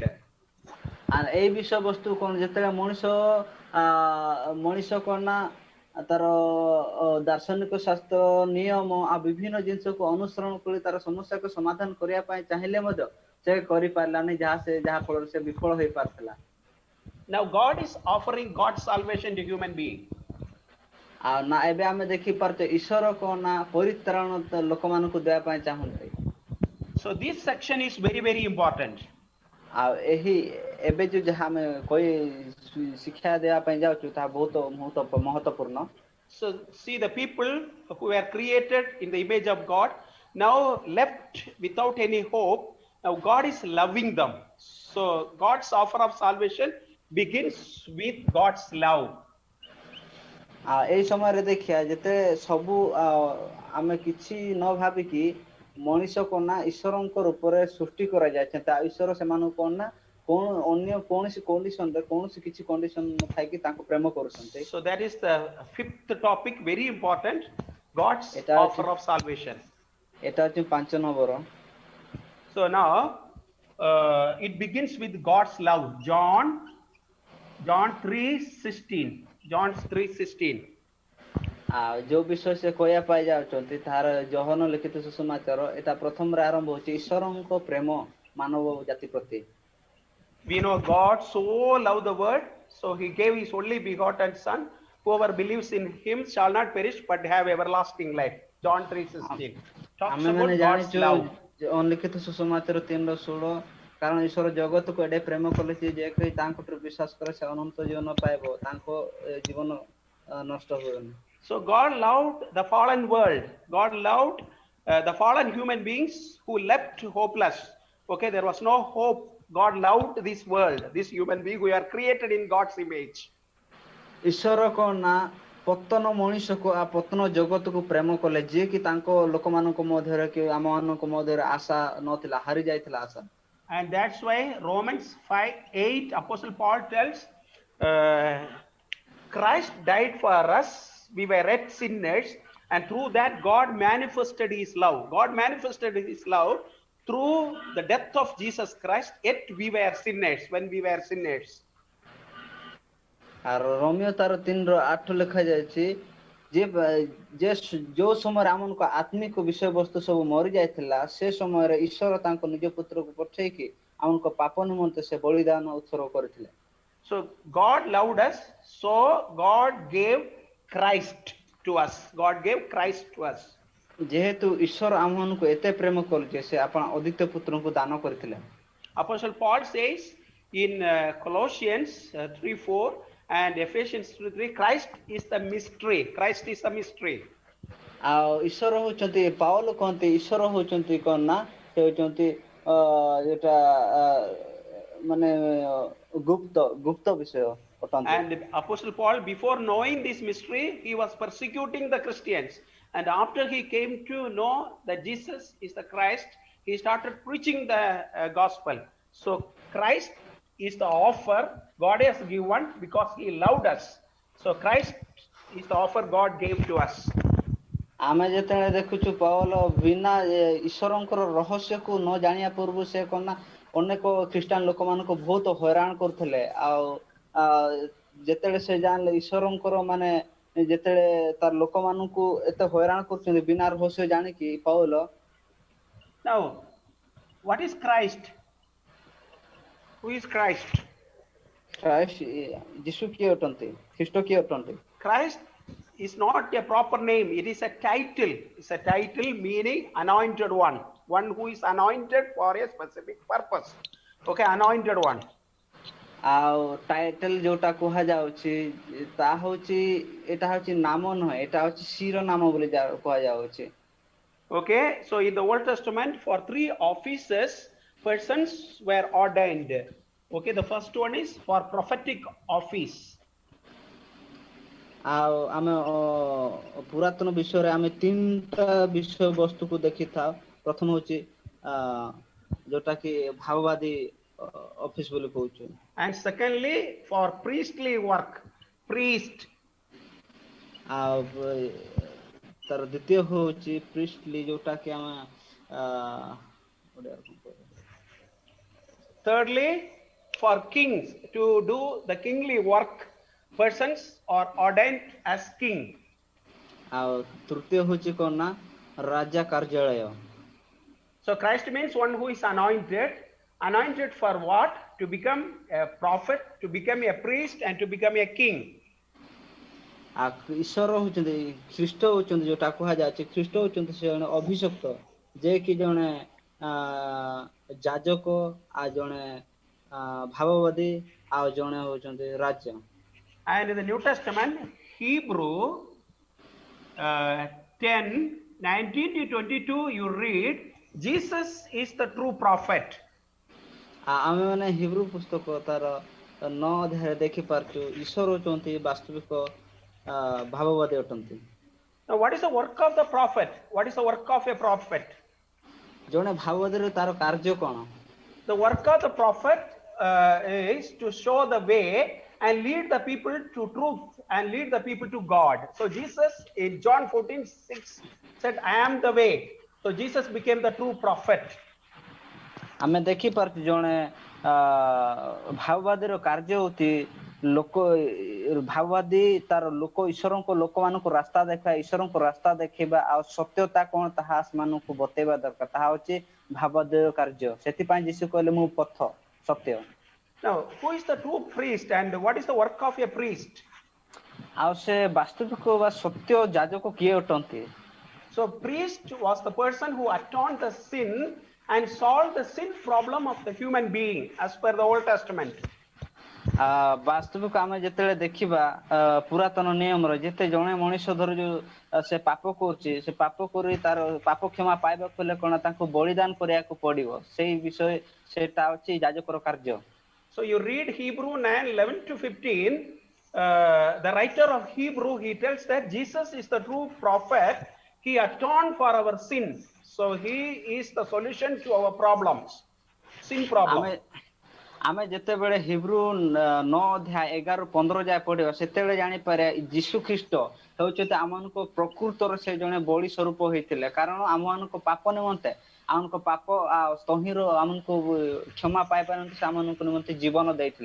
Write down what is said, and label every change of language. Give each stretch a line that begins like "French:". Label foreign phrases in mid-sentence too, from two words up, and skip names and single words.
Odia: ଏଇ ବିଷୟବସ୍ତୁ କଣ ଯେତେବେଳେ ମଣିଷ କଣ ନା ତାର ଦାର୍ଶନିକ ଶାସ୍ତ୍ର ନିୟମ ଆଉ ବିଭିନ୍ନ ଜିନିଷକୁ ଅନୁସରଣ କରି ତାର ସମସ୍ୟାକୁ ସମାଧାନ କରିବା ପାଇଁ ଚାହିଁଲେ ମଧ୍ୟ ସେ କରିପାରିଲାନି, ଯାହା ଫଳରେ ସେ ବିଫଳ ହେଇପାରିଥିଲା।
English: Now God is offering God's salvation to human being.
Odia: ଆଉ ନା ଏବେ ଆମେ ଦେଖିପାରୁଛେ ଈଶ୍ୱର କଣ ନା ପରିତ୍ରାଣ ଲୋକମାନଙ୍କୁ ଦେବା ପାଇଁ ଚାହୁଁଛନ୍ତି।
English: So this section is very, very important.
Odia: ଆଉ ଏବେ ଯୋଉ ଯାହା ଆମେ ଶିକ୍ଷା ଦେବା ପାଇଁ ଯାଉଛୁ ତାହା ବହୁତ ମହତ୍ୱପୂର୍ଣ୍ଣ।
English: So see, the people who were created in the image of God, now left without any hope, now God is loving them. So God's offer of salvation begins with God's love.
Odia: ଏଇ ସମୟରେ ଦେଖିବା ଯେତେ ସବୁ ଆମେ କିଛି ନ ଭାବିକି ମଣିଷ କଣ ନା ଈଶ୍ୱରଙ୍କ ରୂପରେ ସୃଷ୍ଟି କରାଯାଇଛନ୍ତି। ଈଶ୍ୱର ସେମାନଙ୍କୁ କଣ ନା ଅନ୍ୟ କୌଣସି କଣ୍ଡିସନରେ କୌଣସି କିଛି କଣ୍ଡିସନ ନଥାଇକି ତାଙ୍କୁ ପ୍ରେମ କରୁଛନ୍ତି।
English: So that is the fifth topic, very important, God's offer of salvation.
Bangla: এটা হচ্ছে 5 নম্বর।
English: So now it begins with God's love. John 3:16. John 3:16.
Odia: ଯୋଉ ବିଷୟ ସେ କହିବା ପାଇଁ ଯାଉଛନ୍ତି ତାହାର ଯୋହନ ଲିଖିତ ସୁସମାଚାର ଏଟା ପ୍ରଥମରେ ଆରମ୍ଭ ହେଉଛି ଈଶ୍ୱରଙ୍କ ପ୍ରେମ ମାନବ ଜାତି ପ୍ରତି।
English: We know God so loved the world, so he gave his only begotten son. Whoever believes in him shall not perish but have everlasting life. John 3:16 talks about God's love.
Odia: ଲିଖିତ ସୁସମାଚାର 3:16 କାରଣ ଈଶ୍ୱର ଜଗତକୁ ଏଡେ ପ୍ରେମ କଲେ ଯେ କେହି ତାଙ୍କଠୁ ବିଶ୍ୱାସ କରେ ସେ ଅନନ୍ତ ଜୀବନ ପାଇବ, ତାଙ୍କ ଜୀବନ ନଷ୍ଟ ହୁଏନି।
English: So God loved the fallen world. God loved the fallen human beings who left hopeless. Okay, there was no hope. God loved this world, this human being. We are created in God's image.
Odia: ଈଶ୍ୱର କଣ ନା ପତନ ମଣିଷକୁ ପତନ ଜଗତକୁ ପ୍ରେମ କଲେ ଯିଏ କି ତାଙ୍କ ଲୋକମାନଙ୍କ ମଧ୍ୟରେ କି ଆମମାନଙ୍କ ମଧ୍ୟରେ ଆଶା ନଥିଲା, ହାରି ଯାଇଥିଲା ଆଶା।
English: And that's why Romans 5:8 Apostle Paul tells, Christ died for us. We were yet sinners, and through that God manifested his love. God manifested his love through the death of Jesus Christ. Yet we were sinners when we were sinners.
Odia: আর ରୋମିଓ ତାର 3:8 ଲେଖା ଯାଇଛି ଯେ ଯୋଉ ସମୟରେ ଆମକୁ ଆତ୍ମିକ ବିଷୟବସ୍ତୁ ସବୁ ମରି ଯାଇଥିଲା ସେ ସମୟରେ ଈଶ୍ୱର ତାଙ୍କ ନିଜ ପୁତ୍ରକୁ ପଠେଇକି ଆମଙ୍କ ପାପ ନିମନ୍ତେ ସେ ବଳିଦାନ ଉତ୍ସର୍ଗ କରିଥିଲେ।
English: So God loved us, so God gave Christ to us. God gave Christ to us.
Odia: ଯେହେତୁ ଈଶ୍ୱର ଆମମାନଙ୍କୁ ଏତେ ପ୍ରେମ କରୁଛି ସେ ଆପଣ ଅଦ୍ୱିତୀୟ ପୁତ୍ରଙ୍କୁ ଦାନ କରିଥିଲେ।
English: Apostle Paul says in Colossians 3:4 and Ephesians 3:3, Christ is the mystery. Christ is the mystery.
Odia: ଆଉ ଈଶ୍ୱର ହଉଛନ୍ତି ପାଉଲ କହନ୍ତି ଈଶ୍ୱର ହଉଛନ୍ତି କଣ ନା ସେ ହଉଛନ୍ତି ଯେଟା ମାନେ ଗୁପ୍ତ ବିଷୟ ଅଟନ୍ତି।
English: And Apostle Paul, before knowing this mystery, he was persecuting the Christians. And after he came to know that Jesus is the Christ, he started preaching the gospel. So Christ is the offer God has given because he loved us. So Christ is the offer God gave to us.
Odia: ଆମେ ଯେତେବେଳେ ଦେଖୁଛୁ ପାଉଲ ବିନା ଈଶ୍ୱରଙ୍କର ରହସ୍ୟକୁ ନ ଜାଣିବା ପୂର୍ବରୁ ସେ କଣ ନା ଅନେକ ଖ୍ରୀଷ୍ଟିଆନ ଲୋକମାନଙ୍କୁ ବହୁତ ହଇରାଣ କରୁଥିଲେ। ଆଉ ଯେତେବେଳେ ସେ ଜାଣିଲେ ଈଶ୍ୱରଙ୍କର ମାନେ ଯେତେବେଳେ ତାର ଲୋକମାନଙ୍କୁ ଏତେ ହଇରାଣ କରୁଛନ୍ତି ବିନା ରହସ୍ୟ ଜାଣିକି ପାଉଲ।
English: Now, what is Christ? Who is Christ?
Odia: ଯୀଶୁ କିଏ ଅଟନ୍ତି? ଖ୍ରୀଷ୍ଟ କିଏ ଅଟନ୍ତି?
English: Christ is not a proper name. It is a title. It's a title meaning anointed one. One who is anointed for a specific purpose. Okay, anointed one.
Odia: ଆଉ ଟାଇଟଲ ଯୋଉଟା କୁହାଯାଉଛି ତା ହଉଛି ଏଟା ହଉଛି ନାମ ନୁହେଁ ଏଟା ହଉଛି ଶିରୋନାମ ବୋଲି କୁହାଯାଉଛି।
English: Okay, so in the Old Testament, for 3 offices, persons were ordained. Okay, the first one is for prophetic office.
Odia: ଆଉ ଆମେ ପୁରାତନ ବିଷୟରେ ଆମେ 3ଟା ବିଷୟ ବସ୍ତୁକୁ ଦେଖିଥାଉ। ପ୍ରଥମ ହଉଛି ଯୋଉଟା କି ଭାବବାଦୀ ଅଫିସ ବୋଲି କହୁଛୁ।
English: And secondly, for priestly work, priest.
Odia: ଆଉ ତାର ଦ୍ୱିତୀୟ ହଉଛି ପ୍ରିଷ୍ଟଲି ଯୋଉଟା କି ଆମେ
English: Thirdly, for kings to do the kingly work, persons are ordained as king.
Odia: ଆଉ ତୃତୀୟ ହଉଛି କଣ ନା ରାଜା କାର୍ଯ୍ୟାଳୟ।
English: So Christ means one who is anointed. Anointed for what? To become a prophet, to become a priest, and to become a king.
Odia: ଈଶ୍ୱର ହଉଛନ୍ତି ଖ୍ରୀଷ୍ଟ ହଉଛନ୍ତି ଯୋଉଟା କୁହାଯାଉଛି ଖ୍ରୀଷ୍ଟ ହଉଛନ୍ତି ସେ ଜଣେ ଅଭିଷକ୍ତ ଯେ କି ଜଣେ ଯାଜକ ଆଉ ଜଣେ ଭାବବାଦୀ ଆଉ ଜଣେ ହଉଛନ୍ତି ରାଜା।
English: And in the New Testament, Hebrew 10:19-22, you read, Jesus is the true prophet.
Odia: ଆମେ ମାନେ ହିବ୍ରୁ ପୁସ୍ତକ ତାର 9 ଅଧ୍ୟାୟରେ ଦେଖିପାରୁଛୁ ଈଶ୍ୱର ହଉଛନ୍ତି ବାସ୍ତବିକ ଭାବବାଦୀ ଅଟନ୍ତି।
English: Now, what is the work of the prophet? What is the work of a prophet?
Odia: ଜଣେ ଭାବବାଦୀର ତାର କାର୍ଯ୍ୟ କଣ?
English: The work of the prophet is to show the way and lead the people to truth and lead the people to God. So Jesus in John 14:6 said, I am the way. So Jesus became the true prophet.
Odia: ଆମେ ଦେଖିପାରୁଛୁ ଜଣେ ଭାବବାଦୀର କାର୍ଯ୍ୟ ହଉଛି ଲୋକ ଭାବବାଦୀ ତାର ଲୋକ ଈଶ୍ୱରଙ୍କ ଲୋକମାନଙ୍କୁ ରାସ୍ତା ଦେଖାଇବା ଈଶ୍ୱରଙ୍କ ରାସ୍ତା ଦେଖେଇବା ଆଉ ସତ୍ୟତା କଣ ତାହା ସେମାନଙ୍କୁ ବତେଇବା ଦରକାର ତାହା ହଉଛି ଭାବବାଦୀର କାର୍ଯ୍ୟ। ସେଥିପାଇଁ ଯୀଶୁ କହିଲେ ମୁଁ ପଥ ସତ୍ୟ।
English: Now, who is the true priest and what is the work of a priest?
Odia: ଆଉ ସେ ବାସ୍ତବିକ ବା ସତ୍ୟ ଯାଜକ କିଏ ଅଟନ୍ତି?
English: So priest was the person who atoned the sin and solved the sin problem of the human being as per the Old Testament.
Odia: ବାସ୍ତବିକ ଆମେ ଯେତେବେଳେ ଦେଖିବା ପୁରାତନ ନିୟମରେ ଯେତେ ଜଣେ ମଣିଷ ଧର ଯୋଉ ସେ ପାପ କରୁଛି ସେ ପାପ କରି ତାର ପାପ କ୍ଷମା ପାଇବାକୁ ହେଲେ କଣ ତାଙ୍କୁ ବଳିଦାନ କରିବାକୁ ପଡିବ ସେଇ ବିଷୟ ସେଟା ଅଛି ଯାଜକର କାର୍ଯ୍ୟ।
English: So you read Hebrew 9:11-15, the writer of Hebrew, he tells that Jesus is the true prophet. He atoned for our sins. So he is the solution to our problems, sin problem.
Odia: ଆମେ ଯେତେବେଳେ ହିବ୍ରୁ 9 ଅଧ୍ୟାୟ 11-15 ଯାଏ ପଢିବା ସେତେବେଳେ ଜାଣିପାରିବା ଯୀଶୁ ଖ୍ରୀଷ୍ଟ ହେଉଛନ୍ତି ଆମମାନଙ୍କ ପ୍ରକୃତର ସେ ଜଣେ ବଳି ସ୍ୱରୂପ ହେଇଥିଲେ କାରଣ ଆମମାନଙ୍କ ପାପ ନିମନ୍ତେ ଆମଙ୍କ ପାପ ଆଉ ତହିଁର ଆମକୁ କ୍ଷମା ପାଇପାରନ୍ତି ସେ ଆମମାନଙ୍କ ନିମନ୍ତେ ଜୀବନ ଦେଇଥିଲେ।